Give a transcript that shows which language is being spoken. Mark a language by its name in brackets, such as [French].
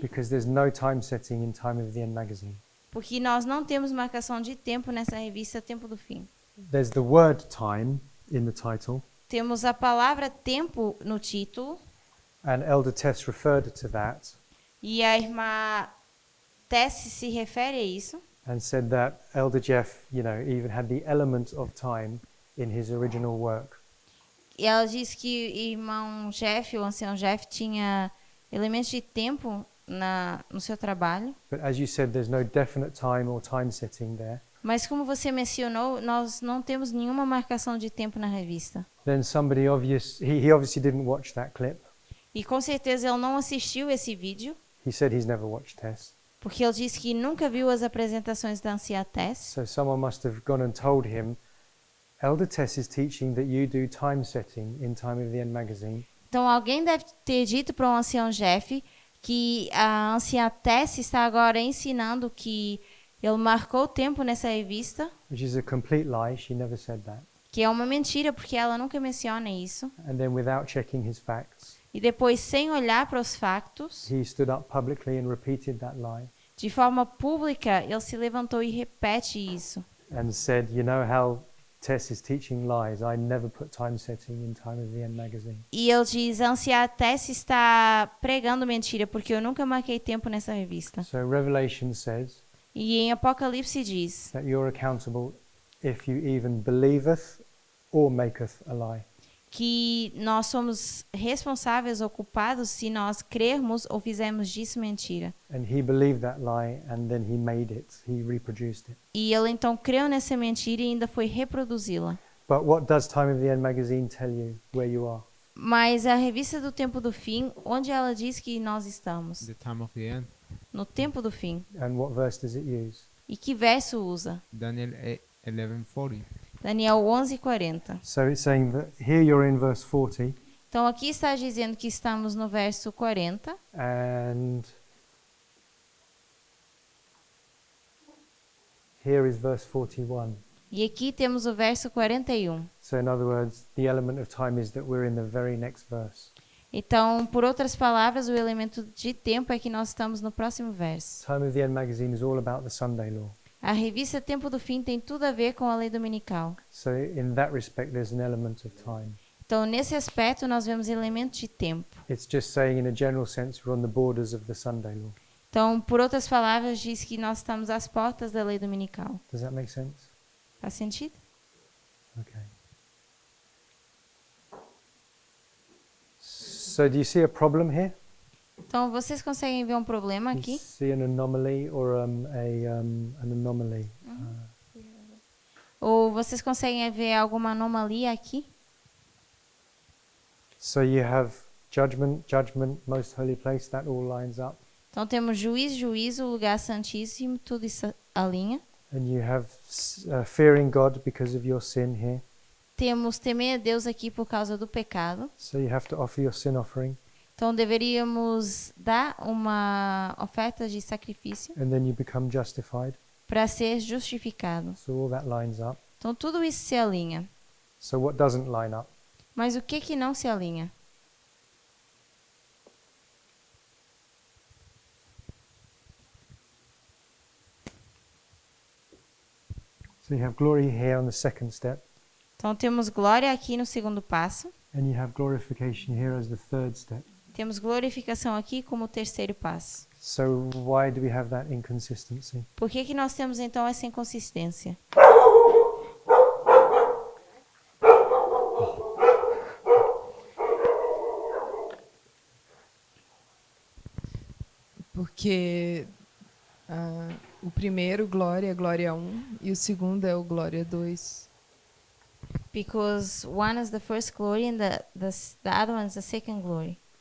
[English] because there's no time setting in Time of the End magazine. [Portuguese] porque nós não temos marcação de tempo nessa revista Tempo do Fim. [English] There's the word time in the title, [Portuguese] Temos a palavra tempo no título, [English] and Elder Tess referred to that [Portuguese] e a irmã Tess se refere a isso, [English] and said that Elder Jeff, you know, even had the element of time in his original work. [Portuguese] e ela diz que o irmão Jeff, o ancião Jeff, tinha elementos de tempo no seu trabalho. [English] But as you said, there's no definite time or time setting there. [Portuguese] Mas como você mencionou, nós não temos nenhuma marcação de tempo na revista. [English] Then somebody he obviously didn't watch that clip. [Portuguese] E com certeza ele não assistiu esse vídeo, [English] He said he's never watched Tess. [Portuguese] porque ele disse que nunca viu as apresentações da anciã Tess. [English] So someone must have gone and told him, Elder Tess is teaching that you do time setting in Time of the End magazine. [Portuguese] Então alguém deve ter dito para o ancião Jeff que a anciã Tess está agora ensinando que ele marcou o tempo nessa revista, [English] Which is a complete lie. She never said that. [Portuguese] que é uma mentira porque ela nunca menciona isso. [English] And then without checking his facts, [Portuguese] E depois, sem olhar para os factos, [English] he stood up publicly and repeated that lie [Portuguese] de forma pública, ele se levantou e repete isso. [English] and said, you know how Tess is teaching lies. I never put time setting in Time of the End magazine. [Portuguese] E ele diz, a anciã Tess está pregando mentira, porque eu nunca marquei tempo nessa revista. [English] So Revelation says [Portuguese] E em Apocalipse diz [English] that you're accountable if you even believeth or maketh a lie. [Portuguese] que nós somos responsáveis ou culpados se nós crermos ou fizermos disso mentira. [English] And he believed that lie and then he made it. He reproduced it. [Portuguese] E ele então creu nessa mentira e ainda foi reproduzi-la. [English] But what does Time of the End magazine tell you where you are? [Portuguese] Mas a revista do Tempo do Fim, onde ela diz que nós estamos? [English] The Time of the End. [Portuguese] No Tempo do Fim. [English] And what verse does it use? [Portuguese] E que verso usa? [English] Daniel 11:40. [Portuguese] Daniel 11:40. [English] So it's saying that here you're in verse 40 [Portuguese] Então aqui está dizendo que estamos no verso 40 [English] and here is verse 41. [Portuguese] e aqui temos o verso 41. [English] So in other words, the element of time is that we're in the very next verse. [Portuguese] Então, por outras palavras, o elemento de tempo é que nós estamos no próximo verso. [English] Time of the End magazine is all about the Sunday law. [Portuguese] A revista Tempo do Fim tem tudo a ver com a lei dominical. [English] So in that respect, there's an element of time. [Portuguese] Então, nesse aspecto, nós vemos elementos de tempo. [English] It's just saying, in a general sense, we're on the borders of the Sunday law. [Portuguese] Então, por outras palavras, diz que nós estamos às portas da lei dominical. [English] Does that make sense? [Portuguese] Faz sentido? [English] Okay. So do you see a problem here? [Portuguese] Então, vocês conseguem ver um problema [English] You [Portuguese] aqui? [English] see an anomaly or an anomaly? [Portuguese] Ou vocês conseguem ver alguma anomalia aqui? [English] So you have judgment, judgment, most holy place, that all lines up. [Portuguese] Então temos juízo, juízo, lugar santíssimo, tudo isso alinha. [English] And you have fearing God because of your sin here. [Portuguese] Temos temer a Deus aqui por causa do pecado. [English] So you have to offer your sin offering. [Portuguese] Então deveríamos dar uma oferta de sacrifício [English] And then you become justified. [Portuguese] para ser justificado. [English] So all that lines up. [Portuguese] Então tudo isso se alinha. [English] So what doesn't line up? [Portuguese] Mas o que não se alinha? [English] So you have glory here on the second step. [Portuguese] Então temos glória aqui no segundo passo. [English] And you have glorification here as the third step. [Portuguese] Temos glorificação aqui como o terceiro passo. [English] So why do we have that inconsistency? [Portuguese] Por que nós temos então essa inconsistência? Porque o primeiro, glória, glória 1, e o segundo é o glória 2. [English] Because one is the first glory and the other one is the second glory.